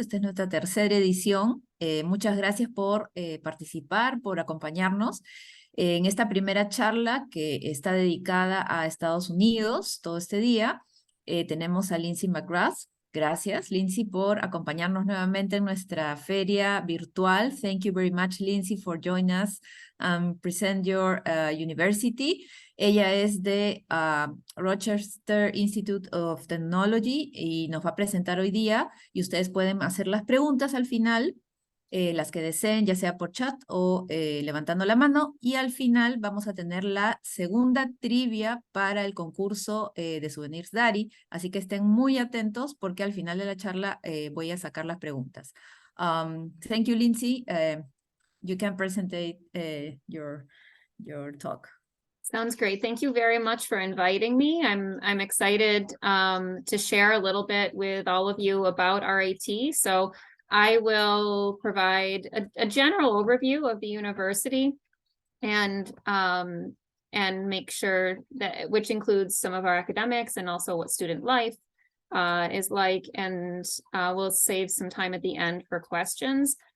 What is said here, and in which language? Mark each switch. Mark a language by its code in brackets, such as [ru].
[es] Esta es nuestra tercera edición. Muchas gracias por participar, por acompañarnos en esta primera charla que está dedicada a Estados Unidos todo este día. Tenemos a Lindsay McGrath. Gracias, Lindsay, por acompañarnos nuevamente en nuestra feria virtual. [en] Thank you very much, Lindsay, for joining us and present your university. [es] Ella es de Rochester Institute of Technology y nos va a presentar hoy día y ustedes pueden hacer las preguntas al final, las que deseen, ya sea por chat o levantando la mano, y al final vamos a tener la segunda trivia para el concurso de Souvenirs Dari, así que estén muy atentos porque al final de la charla voy a sacar las preguntas. [en] Thank you, Lindsay. You can present your talk. Sounds great. Thank you very much for inviting me. I'm excited to share a little bit with all of you about RIT. So I will provide a general overview of the university and make sure that, which includes some of our academics and also what student life is like, and we'll save some time at the end for questions.